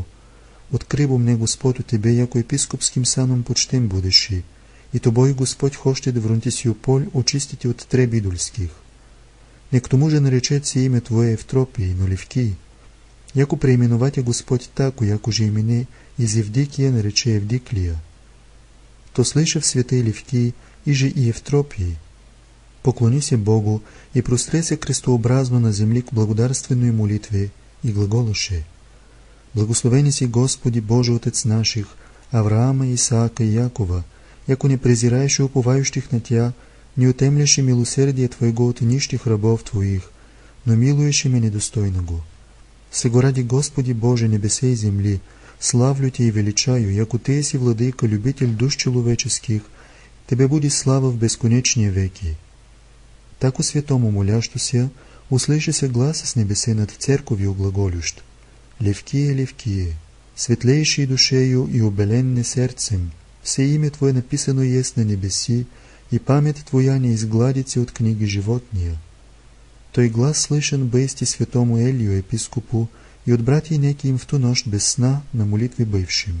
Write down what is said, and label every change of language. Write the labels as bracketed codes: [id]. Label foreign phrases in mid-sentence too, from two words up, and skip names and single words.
[cu] Открибо мне Господу тебе, яко епископским саном почтен будеши, и тобой Господь хочет да Врунтисью поль очистите от треб идольских. Не к тому же наречется имя Твое Евтропий, но Левкий, яко преименовате Господь тако, яко же имене из Евдикия нарече Евдиклия. То слышав святый Левкий, и же и Евтропий, поклони се Богу и простре се крестообразно на земли к благодарственной молитве и глаголоше: Благословени си Господи Боже Отец наших, Авраама, Исаака и Якова, яко не презираешь уповающих на Тя, не отемляше милосердие Твоего от нищих рабов Твоих, но милуеше ме недостойного. Сего ради Господи Боже небесе и земли, славлю Те и величаю, яко Ты си владыка, любитель душ человеческих, Тебе буди слава в бесконечные веки. Тако святому молящуся, услыши се глас с небесе над церковью глаголющ: Левкие, Левкие, светлейший душею и обеленне сердцем, все имя Твое написано есть на небеси, и память Твоя не изгладится от книги животния. Той глас слышен бести святому Елию епископу и от братья неким в ту нощ без сна на молитве бывшим.